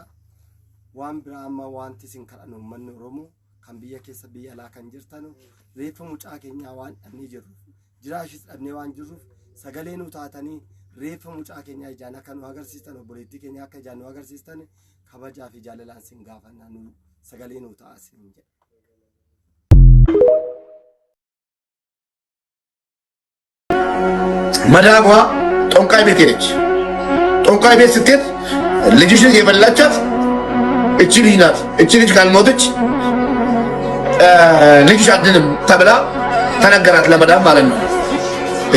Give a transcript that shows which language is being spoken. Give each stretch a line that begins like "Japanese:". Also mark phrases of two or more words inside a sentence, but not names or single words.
Oromo: Waan biraa amma wanti isin kadhan uummanni Oromoo kan biyya keessa biyya alaa kan jirtan reeffa mucaa keenyaa waan dhabnee jirru jiraashis dhabnee waan jirruuf sagalee nu taatanii reeffa mucaa keenyaa ijaan akka nu agarsiistan obboleettii keenya akka ijaan nu agarsiistan kabajaa fi jaalalaan sin gaafannaa nu sagalee nu ta'a sin jedha.
Amharic: መዳሟ ጦንቃይ ቤት ሄደች። ጦንቃይ ቤት ስትሄድ ልጅሽን የበላቻት እቺ ልጅ ናት። እቺ ልጅ ካልሞተች ልጅሽ አድንም ተብላ ተነገራት ለመዳም ማለት ነው። እቺ